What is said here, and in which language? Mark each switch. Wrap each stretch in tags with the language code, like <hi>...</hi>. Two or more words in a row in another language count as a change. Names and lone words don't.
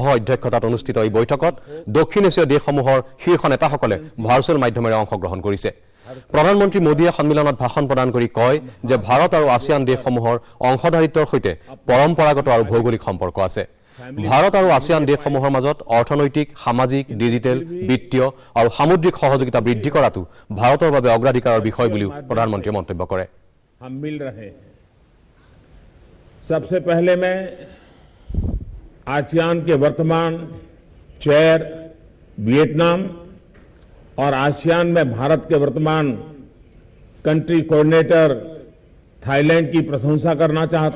<as>অধ্যক্ষতাত অনুষ্ঠিত এই বৈঠকত দক্ষিণ এছিয়াৰ দেশসমূহৰ শীৰ্ষ নেতাসকলে ভাৰ্চুৱেল মাধ্যমেৰে অংশগ্ৰহণ কৰিছে প্ৰধানমন্ত্ৰী মোদীয়ে সন্মিলনত ভাষণ প্ৰদান কৰি কয় যে ভাৰত আৰু আসিয়ান দেশসমূহৰ অংশধাৰিত্বৰ সৈতে পৰম্পৰাগত আৰু ভৌগোলিক সম্পৰ্ক আছে ভাৰত আৰু আসিয়ান দেশসমূহৰ মাজত অৰ্থনৈতিক সামাজিক ডিজিটেল বিত্তীয় আৰু সামুদ্ৰিক সহযোগিতা বৃদ্ধি কৰাটো ভাৰতৰ বাবে অগ্ৰাধিকাৰৰ বিষয় বুলিও প্ৰধানমন্ত্ৰীয়ে মন্তব্য কৰে</as> <hi>सबसे पहले मैं आसियान के वर्तमान चेयर वियतनाम और आसियान में भारत के वर्तमान कंट्री कोऑर्डिनेटर थाईलैंड की प्रशंसा करना चाहता</hi>